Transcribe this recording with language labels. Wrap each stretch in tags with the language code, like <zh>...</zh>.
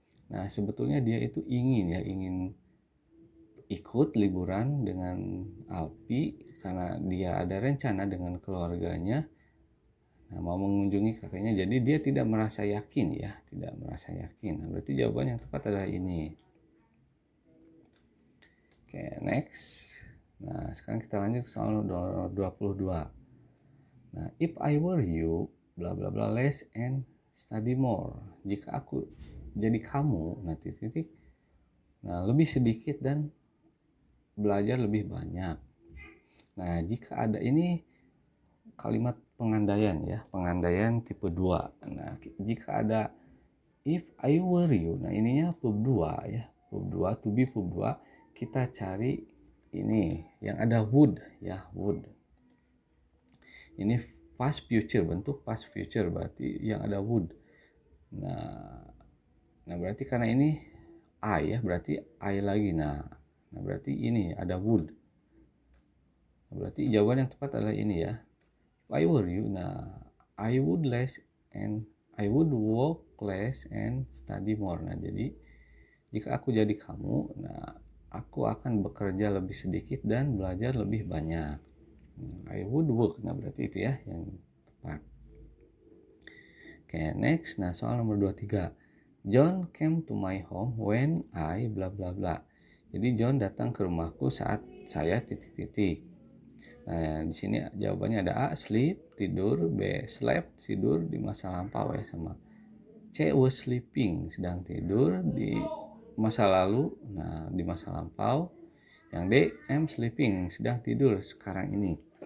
<id>Nah, sebetulnya dia itu ingin ikut liburan dengan Alpi karena dia ada rencana dengan keluarganya mau mengunjungi kakeknya, jadi dia tidak merasa yakin ya, tidak merasa yakin. Nah, berarti jawaban yang tepat adalah ini. Oke, next. Nah, sekarang kita lanjut ke soal nomor 22.</id> <en>Nah, if I were you, bla bla bla less and study more.</en> <id>Jika aku jadi kamu, nah titik-titik. Nah, lebih sedikit dan belajar lebih banyak. Nah, jika ada ini kalimat pengandaian ya, pengandaian tipe 2. Nah, jika ada if I were you, nah ininya verb 2 ya, verb 2, to be verb 2, kita cari ini yang ada would ya, would. Ini past future, bentuk past future berarti yang ada would. Nah berarti karena ini I ya, berarti I lagi. Nah berarti ini ada would. Nah, berarti jawaban yang tepat adalah ini ya.</id> <en>If I were you, nah I would less and I would work less and study more.</en> <id>Nah jadi jika aku jadi kamu, nah aku akan bekerja lebih sedikit dan belajar lebih banyak. I would work. Nah berarti itu ya yang tepat. Oke, next. Nah, soal nomor 23.</id> <en>John came to my home when I bla bla bla.</en> <id>Jadi John datang ke rumahku saat saya titik-titik. Nah, di sini jawabannya ada A, sleep, tidur, B, slept, tidur di masa lampau ya, sama C, was sleeping, sedang tidur di masa lalu. Nah, di masa lampau. Yang D, am sleeping, sedang tidur sekarang ini.</id>